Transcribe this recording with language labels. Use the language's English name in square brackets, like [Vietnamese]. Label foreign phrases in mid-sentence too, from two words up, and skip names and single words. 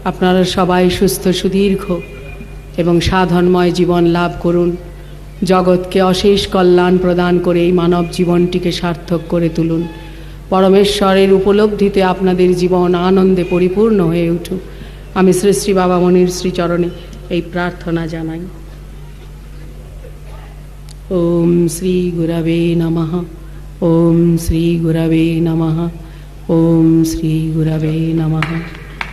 [Bangla] আপনারা সবাই সুস্থ সুদীর্ঘ এবং সাধনময় জীবন লাভ করুন। জগৎকে অশেষ কল্যাণ প্রদান করে এই মানব জীবনটিকে সার্থক করে তুলুন। পরমেশ্বরের উপলব্ধিতে আপনাদের জীবন আনন্দে পরিপূর্ণ হয়ে উঠুক। আমি শ্রী শ্রী বাবা মনির শ্রীচরণে এই প্রার্থনা জানাই। [Sanskrit] ওম শ্রী গুরবে নমঃ। ওম শ্রী গুরবে নমঃ। ওম শ্রী গুরবে নমঃ।